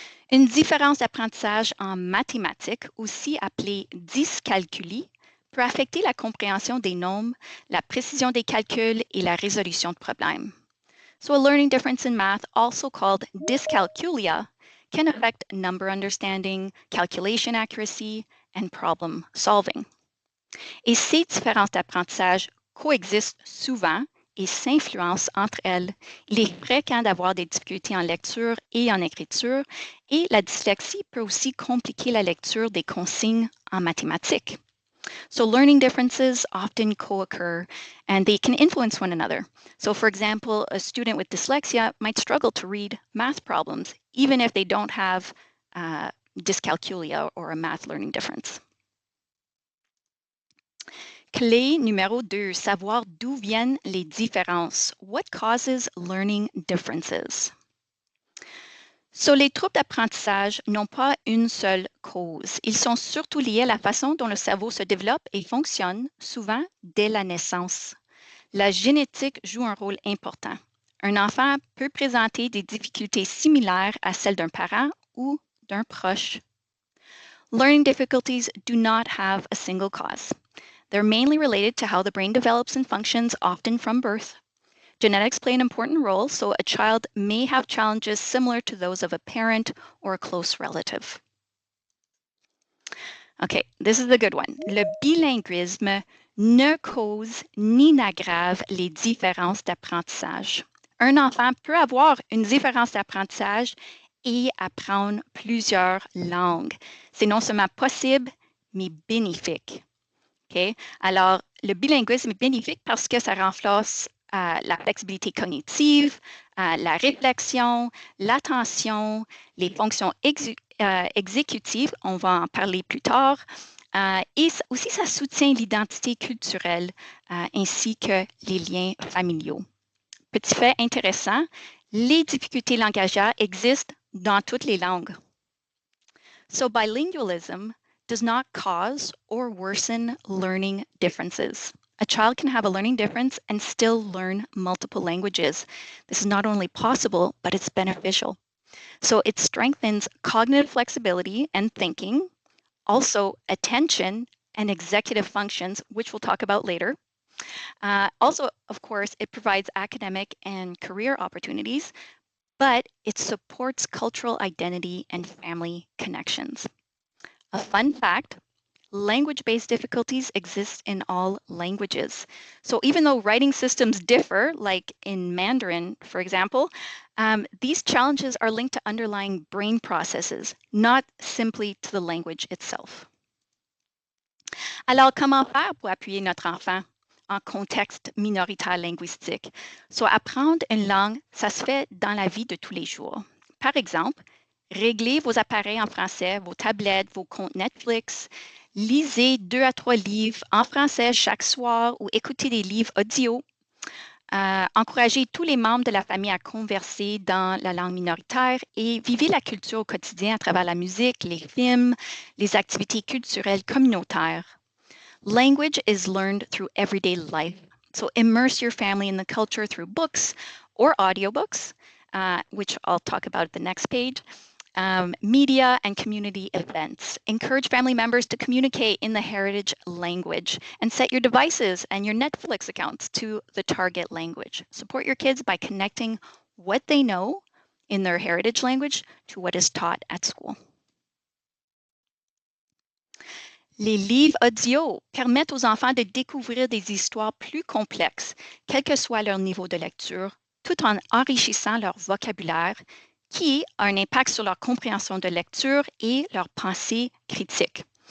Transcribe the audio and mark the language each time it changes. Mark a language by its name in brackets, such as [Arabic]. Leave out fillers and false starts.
[French] Une différence d'apprentissage en mathématiques, aussi appelée dyscalculie, peut affecter la compréhension des nombres, la précision des calculs et la résolution de problèmes. [English] So a learning difference in math, also called dyscalculia, can affect number understanding, calculation accuracy, and problem solving. [French] Et ces différences d'apprentissage coexistent souvent et s'influencent entre elles. Il est fréquent d'avoir des difficultés en lecture et en écriture, et la dyslexie peut aussi compliquer la lecture des consignes en mathématiques. [English] So learning differences often co-occur and they can influence one another. So for example, a student with dyslexia might struggle to read math problems, even if they don't have dyscalculia or a math learning difference. [French] Clé numéro 2, savoir d'où viennent les différences. [English] What causes learning differences? [French] So, les troubles d'apprentissage n'ont pas une seule cause. Ils sont surtout liés à la façon dont le cerveau se développe et fonctionne, souvent dès la naissance. La génétique joue un rôle important. Un enfant peut présenter des difficultés similaires à celles d'un parent ou d'un proche. [English] Learning difficulties do not have a single cause. They're mainly related to how the brain develops and functions, often from birth. Genetics play an important role, so a child may have challenges similar to those of a parent or a close relative. Okay, this is the good one. [French] Le bilinguisme ne cause ni n'aggrave les différences d'apprentissage. Un enfant peut avoir une différence d'apprentissage et apprendre plusieurs langues. C'est non seulement possible, mais bénéfique. Okay? Alors, le bilinguisme est bénéfique parce que ça renforce la flexibilité cognitive, la réflexion, l'attention, les fonctions exécutives, on va en parler plus tard, et aussi ça soutient l'identité culturelle ainsi que les liens familiaux. Petit fait intéressant, les difficultés langagières existent dans toutes les langues. [English] So bilingualism does not cause or worsen learning differences. A child can have a learning difference and still learn multiple languages. This is not only possible, but it's beneficial. So it strengthens cognitive flexibility and thinking, also attention and executive functions, which we'll talk about later. Also, of course, it provides academic and career opportunities, but it supports cultural identity and family connections. A fun fact, language-based difficulties exist in all languages. So even though writing systems differ, like in Mandarin, for example, these challenges are linked to underlying brain processes, not simply to the language itself. [French] Alors, comment faire pour appuyer notre enfant en contexte minoritaire linguistique? So, apprendre une langue, ça se fait dans la vie de tous les jours. Par exemple, réglez vos appareils en français, vos tablettes, vos comptes Netflix. Lisez 2 à 3 livres en français chaque soir ou écoutez des livres audio. Encouragez tous les membres de la famille à converser dans la langue minoritaire et vivez la culture au quotidien à travers la musique, les films, les activités culturelles communautaires. [English] Language is learned through everyday life. So immerse your family in the culture through books or audiobooks, which I'll talk about at the next page. Media and community events. Encourage family members to communicate in the heritage language and set your devices and your Netflix accounts to the target language. Support your kids by connecting what they know in their heritage language to what is taught at school. [French] Les livres audio permettent aux enfants de découvrir des histoires plus complexes, quel que soit leur niveau de lecture, tout en enrichissant leur vocabulaire, qui a un impact sur leur compréhension de lecture et leur pensée critique.